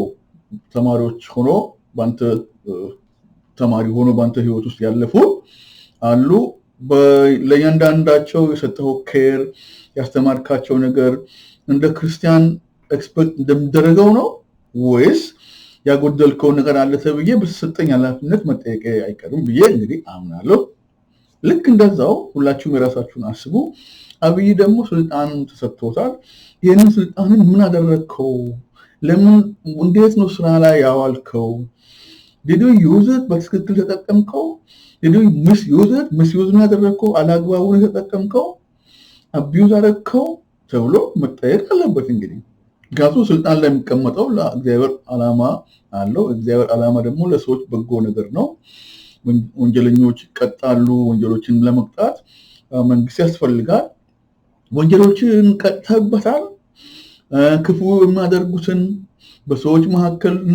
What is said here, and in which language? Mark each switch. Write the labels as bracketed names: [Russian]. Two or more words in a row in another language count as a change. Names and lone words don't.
[Amharic] ተማሪዎች ሆኖ ባንተ ተማሪ ሆኖ ባንተ ህይወት ውስጥ ያለፉ አሉ። ለእያንዳንዳቸው የሰጠው ኬር ያስተማርካቸው ነገር እንደ [English] Christian expert [Amharic] እንደምደረገው ነው ወይስ ያጎደልከው ነገር አለ ተብዬ በተሰጠኝ ኃላፊነት መጠየቅ አይቀርም ብዬ እንግዲህ አምናለሁ። ልክ እንደዛው ሁላችሁም የራሳችሁን አስቡ። አብይ ደግሞ ስልጣን ተሰጥቶታል። ይሄንን ስልጣንን ምን አደረከው? ለምን እንዴት ነው ስራ ላይ ያዋልከው? [English] did you use it [Amharic] በትክክል ተጠቀምከው? [English] did you misuse it? [Amharic] misuse ነው ያደረከው? አላግባቡ ነው ተጠቀምከው? abuse አደረከው ተብሎ መጠየቅ አለበት። እንግዲህ ጋቱ ስልጣን ላይ የሚቀመጠው ለእግዚአብሔር ዓላማ አለው። እግዚአብሔር ዓላማ ደግሞ ለሰዎች በጎ ነገር ነው። ወንጀለኞች ይቀጣሉ። ወንጀሎችን ለመቅጣት መንግስት ያስፈልጋል። ወንጀሎችን ቀጥተበታል። ክፉ የሚያደርጉትን በሰዎች መካከል